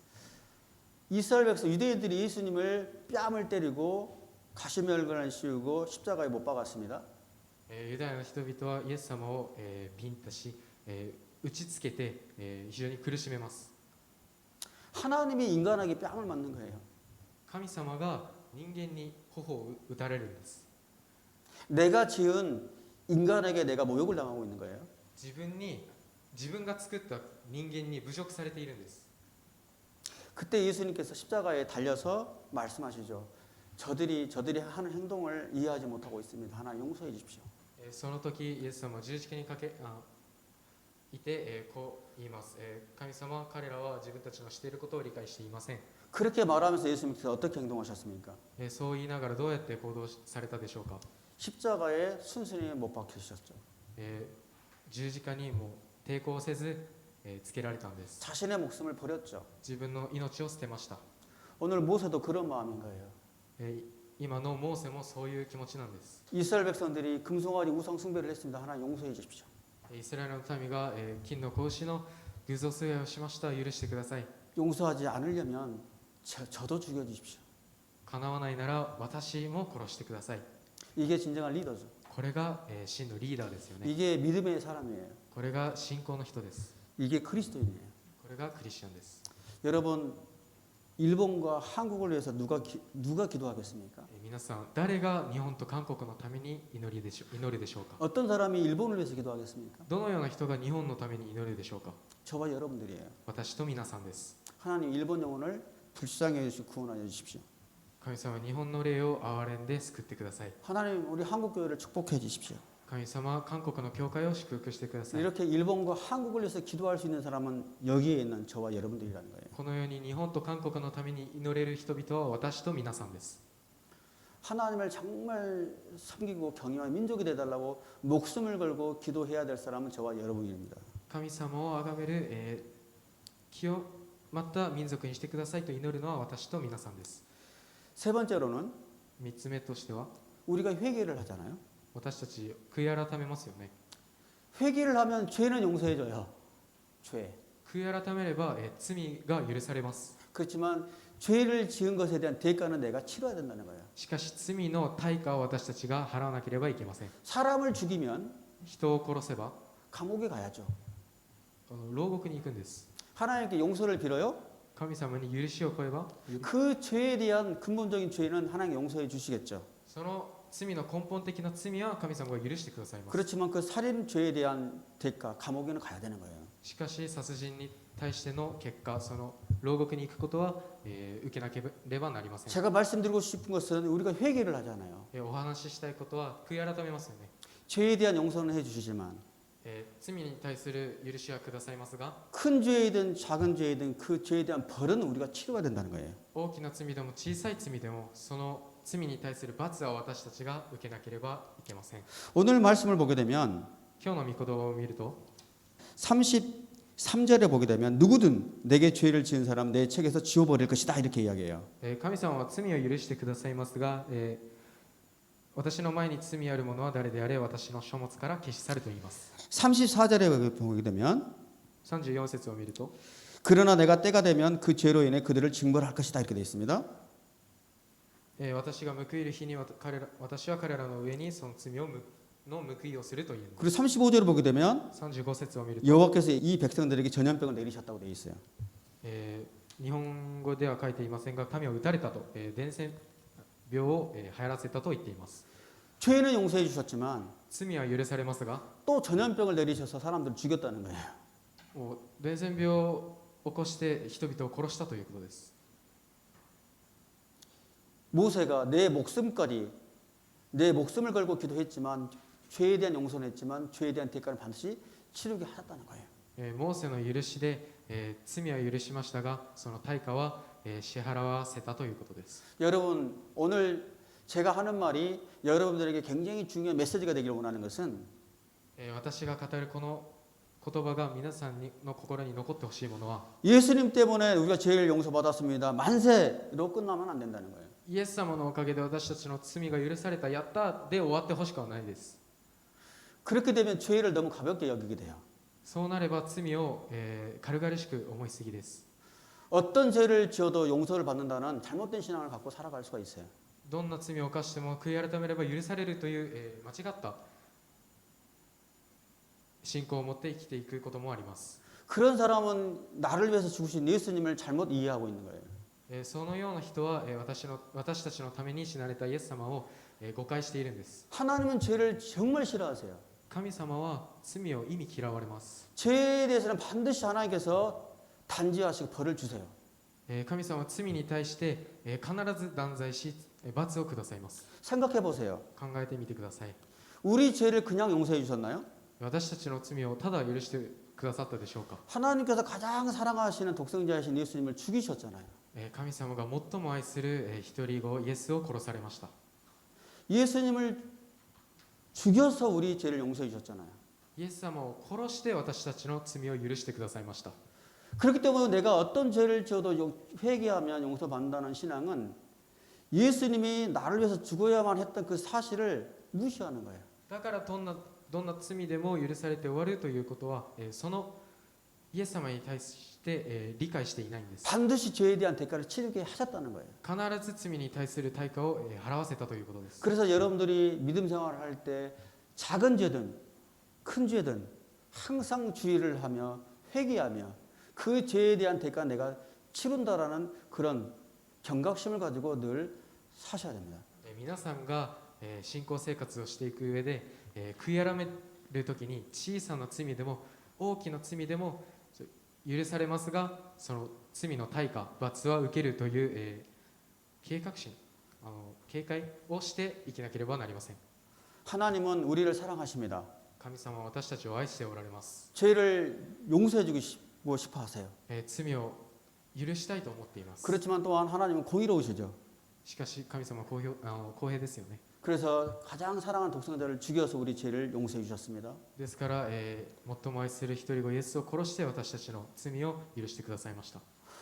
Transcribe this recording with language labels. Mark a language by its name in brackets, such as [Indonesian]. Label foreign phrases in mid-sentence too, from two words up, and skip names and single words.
[Korean] 이스라엘 백성 유대인들이 예수님을 뺨을 때리고 가시멸관을 씌우고 십자가에 못 박았습니다. [Japanese] ユダヤの人々はイエス様をビンタし打ちつけて非常に苦しめます。 [Korean] 하나님이 인간에게 뺨을 맞는 거예요. [Japanese] 神様が人間に頬を打たれるんです。 [Korean] 내가 지은 인간에게 내가 모욕을 당하고 있는 거예요. [Japanese] 自分が作った人間に侮辱されているんです。 [Korean] 그때 예수님께서 십자가에 달려서 말씀하시죠. 저들이 하는 행동을 이해하지 못하고 있습니다. 하나님 용서해 주십시오. [Japanese] その時イエス様は十字架にいてこう言います。神様彼らは自分たちのしていることを理解していません。 [Korean] 그렇게 말하면서 예수님께서 어떻게 행동하셨습니까? [Japanese] そう言いながらどうやって行動されたでしょうか。 [Korean] 십자가에 순순히 못 박히셨죠. [Japanese] 十字架にも抵抗せずつけられたんです。 [Korean] 자신의 목숨을 버렸죠. [Japanese] 自分の命を捨てました。 [Korean] 오늘 모세도 그런 마음인 거예요. [Japanese] 今のモーセもそういう気持ちなんです。 [Korean] 이스라엘 백성들이 금송아지 우상 숭배를 했습니다. 하나님 용서해 주십시오. [Japanese] イスラエルの民が金の子牛の偶像崇拝をしました。許してください。 [Korean] 용서하지 않으려면 저도 죽여 주십시오. [Japanese] 叶わないなら私も殺してください。 [Korean] 이게 진정한 리더죠. [Japanese] これが真のリーダーですよね。 [Korean] 이게 믿음의 사람이에요. [Japanese] これが信仰の人です。 [Korean] 이게 그리스도인이에요. [Japanese] これがクリスチャンです。 [Korean] 여러분 일본과 한국을 위해서 누가 기도하겠습니까? [Japanese] 皆さん誰が日本と韓国のために祈るでしょうか。 [Korean] 어떤 사람이 일본을 위해서 기도하겠습니까? [Japanese] どのような人が日本のために祈るでしょうか。 [Korean] 저와 여러분들이에요. [Japanese] 私と皆さんです。 [Korean] 하나님 일본 영혼을 불쌍히 해주시고 구원하여 주십시오. [Japanese] 神様日本の霊を憐れんで救ってください。 [Korean] 하나님 우리 한국 교회를 축복해 주십시오. [Japanese] 神様韓国の教会を祝福してください。 [Korean] 이렇게 일본과 한국을 위해서 기도할 수 있는 사람은 여기에 있는 저와 여러분들이라는 거예요. [Japanese] このように日本と韓国のために祈れる人々は私と皆さんです。 [Korean] 하나님을 정말 섬기고 경외하는 민족이 되달라고 목숨을 걸고 기도해야 될 사람은 저와 여러분입니다. [Japanese] 神様を崇める、 また民族にしてくださいと祈るのは私と皆さんです。 [Korean] 세 번째로는 [Japanese] 3 つ目としては [Korean] 우리가 회개를 하잖아요. [Japanese] 私たち悔い改めますよね。 [Korean] 회개를 하면 죄는 용서해줘요. 죄. [Japanese] 悔い改めれば、罪が許されます。 [Korean] 그렇지만 죄를 지은 것에 대한 대가는 내가 치러야 된다는 거예요. [Japanese] しかし罪の対価を私たちが払わなければいけません。 [Korean] 사람을 죽이면 [Japanese] 人を殺せば [Korean] 감옥에 가야죠. [Japanese] 牢獄に行くんです。 [Korean] 하나님께 용서를 빌어요. [Japanese] 神様に許しを請えば [Korean] 그 죄에 대한 근본적인 죄는 하나님 용서해 주시겠죠. [Japanese] その罪の根本的な罪は神様が許してくださいます。 [Korean] 그렇지만 그 살인 죄에 대한 대가 감옥에는 가야 되는 거예요. [Japanese] しかし殺人に対しての結果、その牢獄に行くことは、受けなければなりません。 [Korean] 제가 말씀드리고 싶은 것은 우리가 회개를 하잖아요. [Japanese] お話ししたいことは悔い改めますよね。 [Korean] 죄에 대한 용서는 해주시지만 [Japanese] 罪に対する許しはくださいますが、 [Korean] 큰 죄이든 작은 죄이든 그 죄에 대한 벌은 우리가 치러야 된다는 거예요. [Japanese] 大きな罪でも小さい罪でもその罪に対する罰は私たちが受けなければいけません。 [Korean] 오늘 말씀을 보게 되면 [Japanese] 今日の御言葉を見ると [Korean] 33절에 보게 되면 누구든 내게 죄를 지은 사람 내 책에서 지워버릴 것이다 이렇게 이야기해요. [Japanese] 神様は罪を許してくださいますが、私の前に罪ある者は誰であれ私の書物から消し去ると言います。 [Korean] 34절에 보게 되면 [Japanese] 34 節を見ると [Korean] 그러나 내가 때가 되면 그 죄로 인해 그들을 징벌할 것이다 이렇게 되어 있습니다. [Japanese] 私が報いる日に私は彼らの上にその罪の報いをすると言うんです。 [Korean] 그리고 35절을 보게 되면 [Japanese] 35 節を見ると [Korean] 여호와께서 이 백성들에게 전염병을 내리셨다고 되어 있어요. [Japanese] 日本語では書いていませんが神は打たれたと、伝染病を流行らせたと言っています。 [Korean] 죄는 용서해 주셨지만 [Japanese] 罪は許されますが [Korean] 또 전염병을 내리셔서 사람들을 죽였다는 거예요. [Japanese] 伝染病を起こして人々を殺したということです。 [Korean] 모세가 내 목숨까지 내 목숨을 걸고 기도했지만 죄에 대한 용서는 했지만 죄에 대한 대가를 반드시 치르게 하셨다는 거예요. [Japanese] モーセの許しで、罪は許しましたがその対価は、支払わせたということです。 [Korean] 여러분 오늘 제가 하는 말이 여러분들에게 굉장히 중요한 메시지가 되기를 원하는 것은 [Japanese] 私が語るこの言葉が皆さんの心に残ってほしいものは [Korean] 예수님 때문에 우리가 죄를 용서받았습니다. 만세로 끝나면 안 된다는 거예요. [Japanese] イエス様のおかげで私たちの罪が許されたやったで終わってほしくはないです。 [Korean] 그렇게 되면 죄를 너무 가볍게 여기게 돼요. [Japanese] そうなれば罪を、軽々しく思いすぎです。 [Korean] 어떤 죄를 지어도 용서를 받는다는 잘못된 신앙을 갖고 살아갈 수가 있어요. [Japanese] どんな罪を犯しても悔い改めれば許されるという、間違った信仰を持って生きていくこともあります。 [Korean] 그런 사람은 나를 위해서 죽으신 예수님을 잘못 이해하고 있는 거예요. [Japanese] そのような人は、私たちのために死なれたイエス様を、誤解しているんです。 [Korean] 하나님은 죄를 정말 싫어하세요. [Japanese] 神様は罪を意味嫌われます。 [Korean] 죄에 대해서는 반드시 하나님께서 단죄하시고 벌을 주세요. [Japanese] 神様は罪に対して、必ず断罪し罰をくださいます。 [Korean] 생각해 보세요. [Japanese] 考えてみてください。 [Korean] 우리 죄를 그냥 용서해 주셨나요? [Japanese] 私たちの罪をただ許してくださったでしょうか。 [Korean] 하나님께서 가장 사랑하시는 독생자이신 예수님을 죽이셨잖아요. [Japanese] 神様が最も愛する一人子イエスを殺されました。 [Korean] 예수님을 죽여서 우리 죄를 용서해 주셨잖아요. [Japanese] イエス様を殺して私たちの罪を許してくださいました。 [Korean] 그렇기 때문에 내가 어떤 죄를 지어도 회개하면 용서받는다는 신앙은 예수님이 나를 위해서 죽어야만 했던 그 사실을 무시하는 거예요. [Japanese] だからどんな罪でも許されて終わるということは、そのイエス様に対して、理解していないんです。 [Korean] 반드시 죄에 대한 대가를 치르게 하셨다는 거예요. [Japanese] 必ず罪に対する対価を、払わせたということです。 [Korean] 그래서 여러분들이 믿음 생활을 할 때 작은 죄든 큰 죄든 항상 주의를 하며 회개하며 그 죄에 대한 대가 내가 치른다라는 그런 경각심을 가지고 늘 사셔야 됩니다. [Japanese] 皆さんが、信仰生活をしていく上で、悔い改めるときに小さな罪でも大きな罪でも許されますが、その罪の対価罰は受けるという、警戒をして生きなければなりません。 [Korean] 하나님은 우리를 사랑하십니다. [Japanese] 神様は私たちを愛しておられます。 [Korean] 죄를 용서해 주고 싶어 하세요. [Japanese] 罪を許したいと思っています。 [Korean] 그렇지만 또한 하나님은 공의로우시죠. [Japanese] しかし神様は公平ですよね。 [Korean] 그래서 가장 사랑하는 독생자를 죽여서 우리 죄를 용서해 주셨습니다. [Japanese] ですから、最も愛する一人子イエスを殺して私たちの罪を許してくださいました。